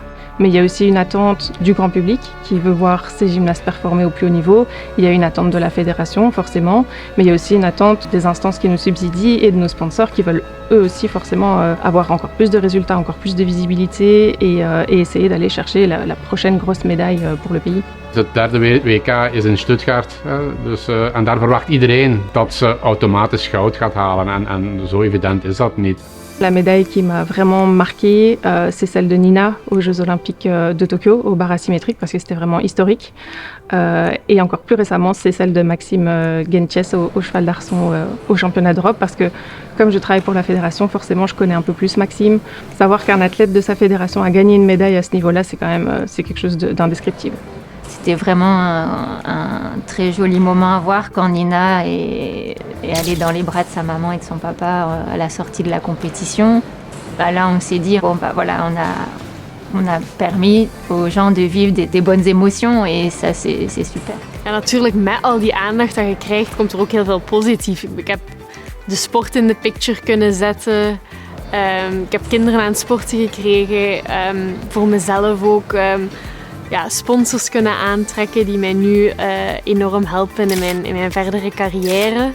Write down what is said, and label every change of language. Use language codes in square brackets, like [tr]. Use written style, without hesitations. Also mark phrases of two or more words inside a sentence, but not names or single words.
[fr] Mais il y a aussi une attente du grand public qui veut voir ces gymnastes performer au plus haut niveau. Il y a une attente de la fédération, forcément, mais il y a aussi une attente des instances qui nous subsidient et de nos sponsors qui veulent eux aussi forcément avoir encore plus de résultats, encore plus de visibilité et essayer d'aller chercher la prochaine grosse médaille pour le pays. [nl] Het derde WK is in Stuttgart, en daar verwacht iedereen dat ze automatisch goud gaat halen en zo evident is dat niet. [fr] La médaille qui m'a vraiment marquée, c'est celle de Nina aux Jeux olympiques de Tokyo, au bar asymétrique, parce que c'était vraiment historique. Et encore plus récemment, c'est celle de Maxime Genches au cheval d'arçon au championnat d'Europe, parce que comme je travaille pour la fédération, forcément je connais un peu plus Maxime. Savoir qu'un athlète de sa fédération a gagné une médaille à ce niveau-là, c'est quand même quelque chose d'indescriptible. C'était vraiment un très joli moment à voir quand Nina est allée dans les bras de sa maman et de son papa à la sortie de la compétition. Là, on s'est dit, on a permis aux gens de vivre des bonnes émotions et ça, c'est super. [nl] En natuurlijk, met al die aandacht dat je krijgt, komt er ook heel veel positief. Ik heb de sport in de picture kunnen zetten. Ik heb kinderen aan het sporten gekregen. Voor mezelf ook... sponsors kunnen aantrekken die mij nu enorm helpen in mijn verdere carrière.